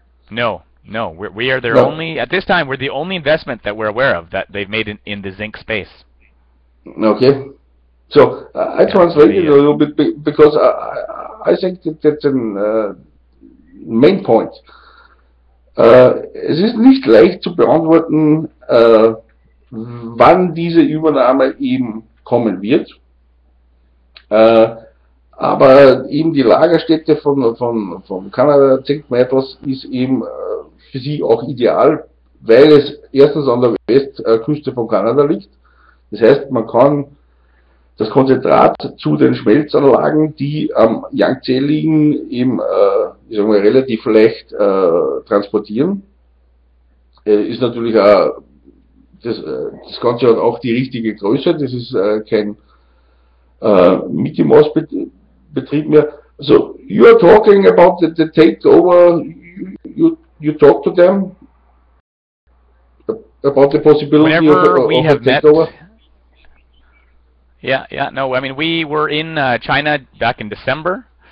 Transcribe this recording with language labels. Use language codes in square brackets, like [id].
[en] No, we are their only, at this time, we're the only investment that we're aware of that they've made in the zinc space. Okay. So I translated a little bit because I think that's a main point. [de] Es ist nicht leicht zu beantworten, wann diese Übernahme eben kommen wird. Aber eben die Lagerstätte von Canada Zinc Metals ist eben für sie auch ideal, weil es erstens an der Westküste von Kanada liegt. Das heißt, man kann das Konzentrat zu den Schmelzanlagen, die am Yangtze liegen, eben sagen wir, relativ leicht transportieren. Ist natürlich auch, das Ganze hat auch die richtige Größe, das ist kein Mickey-Mouse-Betrieb mehr. [en] So, you are talking about the takeover, you talk to them about the possibility of a takeover? Yeah, no, I mean, we were in China back in December.